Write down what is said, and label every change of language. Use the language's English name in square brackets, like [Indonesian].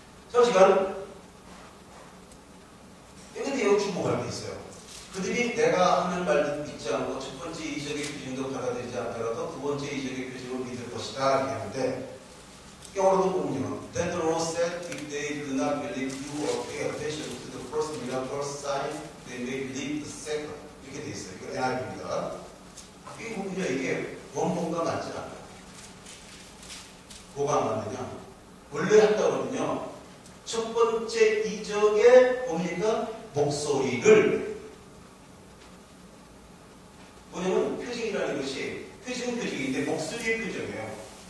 [Korean] 저 시간 근데 여기 주목할 게 있어요. 그들이 내가 하는 말도 믿지 않고 첫 번째 이적의 표징도 받아들이지 않더라도 두 번째 이적의 표징을 믿을 것이다 이렇게 하는데 영어로도 보면요. [English] Then the Lord said, if they do not believe you or pay attention to the first miracle sign, they may believe the second. [Korean] 이렇게 돼 있어요. 이거 NIV입니다. 이 부분이요. 이게 원본과 맞지 않아요. 뭐가 안 맞느냐? 원래 한다거든요. 첫 번째 이적에 뭡니까? 목소리를 뭐냐면 표징이라는 것이 표징은 표징인데 목소리의 표정이에요.